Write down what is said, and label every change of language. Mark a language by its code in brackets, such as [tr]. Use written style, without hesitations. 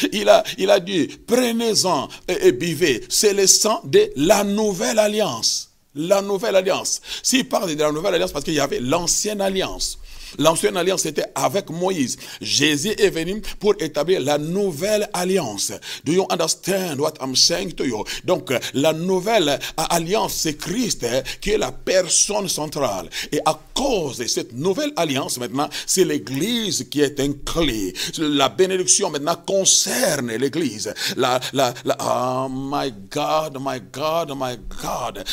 [fr] Il a dit, prenez-en et buvez, c'est le sang de la nouvelle alliance. La nouvelle alliance. S'il parle de la nouvelle alliance, parce qu'il y avait l'ancienne alliance. L'ancienne alliance était avec Moïse. Jésus est venu pour établir la nouvelle alliance. [en] Do you understand what I'm saying to you? [fr] Donc, la nouvelle alliance, c'est Christ qui est la personne centrale. Et à cause de cette nouvelle alliance, maintenant, c'est l'Église qui est inclue. La bénédiction, maintenant, concerne l'Église. [en] Oh my God, my God, my God.